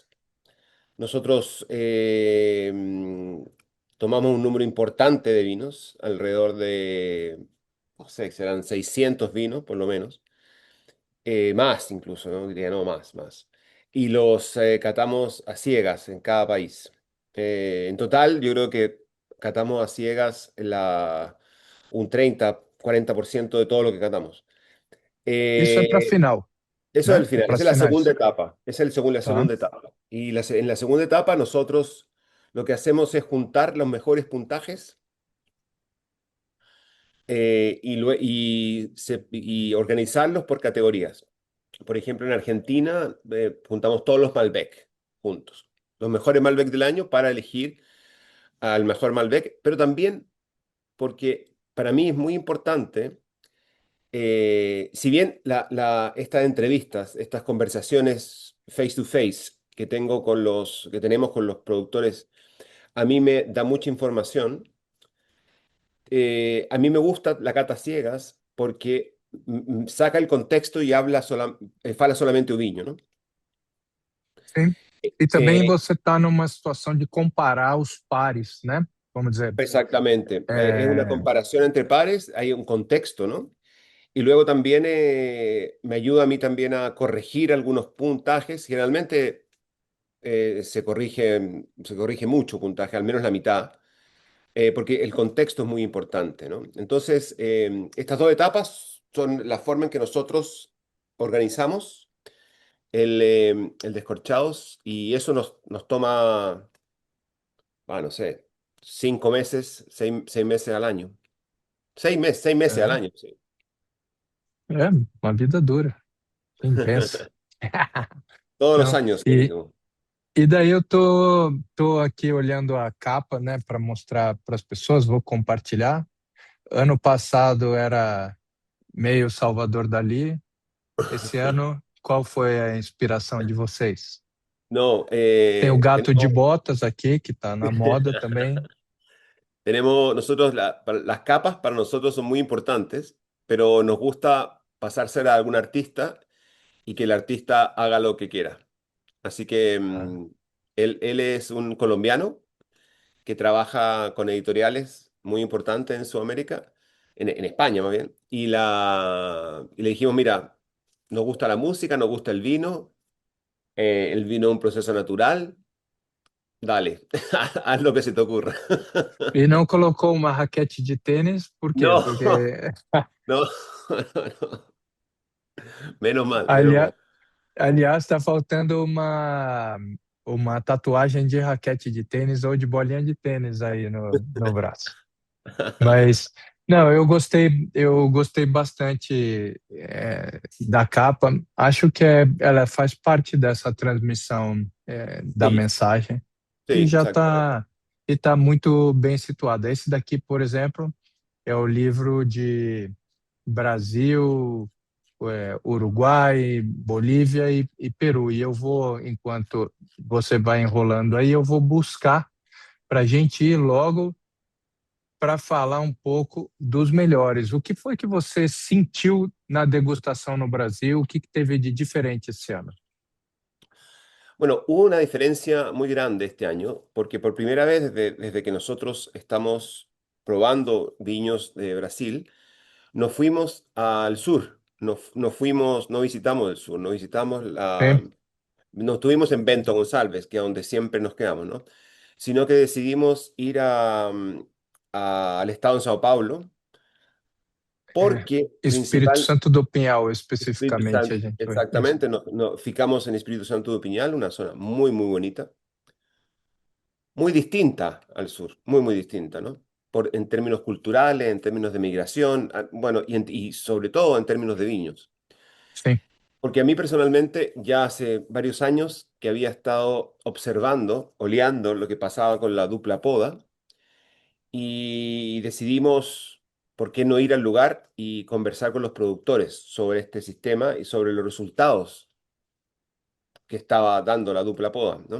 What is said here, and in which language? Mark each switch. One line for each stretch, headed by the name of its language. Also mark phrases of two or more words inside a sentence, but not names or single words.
Spanish: Nosotros tomamos un número importante de vinos, alrededor de, no sé, serán 600 vinos por lo menos, más incluso, ¿no? Diría, no, más. Y los catamos a ciegas en cada país. En total, yo creo que catamos a ciegas un 30, 40% de todo lo que catamos.
Portuguese: isso é para Eh, final,
Spanish: Eso es
Portuguese: né?
Spanish: el
Portuguese: É final, para
Spanish: esa
Portuguese: as
Spanish: es la segunda
Portuguese: finais,
Spanish: etapa, esa es la
Portuguese: tá?
Spanish: segunda etapa. Y en la segunda etapa nosotros lo que hacemos es juntar los mejores puntajes y organizarlos por categorías. Por ejemplo, en Argentina juntamos todos los Malbec juntos, los mejores Malbec del año para elegir al mejor Malbec, pero también porque para mí es muy importante, si bien estas entrevistas, estas conversaciones
English: face to face
Spanish: que tenemos con los productores, a mí me da mucha información. A mí me gusta la cata ciegas porque saca el contexto y
Portuguese: fala solamente o vinho,
Spanish: ¿no?
Portuguese: Sim. E também Eh, você está numa situação de comparar os pares, né? Vamos dizer,
Spanish: Exactamente. Es una
Portuguese: é,
Spanish: comparación entre pares, hay un contexto, ¿no? Y luego también me ayuda a mí también a corregir algunos puntajes. Generalmente se corrige mucho puntaje, al menos la mitad, porque el contexto es muy importante, ¿no? Entonces, estas dos etapas son la forma en que nosotros organizamos el descorchados y eso nos toma, no sé, 5 meses, 6 meses al año. 6 meses al
Portuguese: É,
Spanish: año, sí.
Portuguese: é uma vida dura, intensa.
Spanish: Todos los
Portuguese: Não,
Spanish: años, que digo.
Portuguese: e daí eu tô aqui olhando a capa, né, para mostrar para as pessoas, vou compartilhar. Ano passado era meio Salvador Dalí. Esse ano, qual foi a inspiração de vocês?
Spanish: No,
Portuguese: Tem o gato de
Spanish: tenemos,
Portuguese: botas aqui, que está na moda também.
Spanish: nosotros, las capas para nosotros son muy importantes, pero nos gusta pasársela a algún artista y que el artista haga lo que quiera. Así que Ah, él es un colombiano que trabaja con editoriales muy importantes en Sudamérica, en España más bien, y le dijimos, mira, nos gusta la música, nos gusta el vino es un proceso natural, dale, haz lo que se te ocurra.
Portuguese: e não colocou uma raquete de tênis, por quê?
Spanish: No,
Portuguese: Porque,
Spanish: no, no. Menos mal, menos
Portuguese: aliás,
Spanish: mal.
Portuguese: aliás, está faltando uma tatuagem de raquete de tênis ou de bolinha de tênis aí no braço. Mas, não, eu gostei bastante da capa. Acho que ela faz parte dessa transmissão da
Spanish: Sí,
Portuguese: mensagem e
Spanish: sí, exactamente.
Portuguese: e tá muito bem situada. Esse daqui, por exemplo, é o livro de Brasil, Uruguai, Bolívia e Peru. E eu vou, enquanto você vai enrolando aí, eu vou buscar para a gente ir logo para falar um pouco dos melhores. O que foi que você sentiu na degustação no Brasil? O que teve de diferente esse ano?
Spanish: Bueno, hubo una diferencia muy grande este año, porque por primera vez desde que nosotros estamos probando viños de Brasil, nos fuimos al sur, no visitamos el sur,
Portuguese: Sim.
Spanish: no estuvimos en Bento González, que es donde siempre nos quedamos, ¿no? Sino que decidimos ir al estado de Sao Paulo,
Portuguese: É. porque Espírito Santo do Pinhal,
Spanish: Espíritu
Portuguese: especificamente, a
Spanish: Santo,
Portuguese: gente foi. Isso.
Spanish: exactamente,
Portuguese: ficamos en
Spanish: Espíritu Santo de Piñal, una zona muy, muy bonita, muy distinta al sur, muy, muy distinta, ¿no? En términos culturales, en términos de migración, bueno, y sobre todo en términos de viños.
Portuguese: Sim.
Spanish: Porque a mí personalmente ya hace varios años que había estado observando, oleando lo que pasaba con la dupla poda y decidimos por qué no ir al lugar y conversar con los productores sobre este sistema y sobre los resultados que estaba dando la dupla poda, ¿no?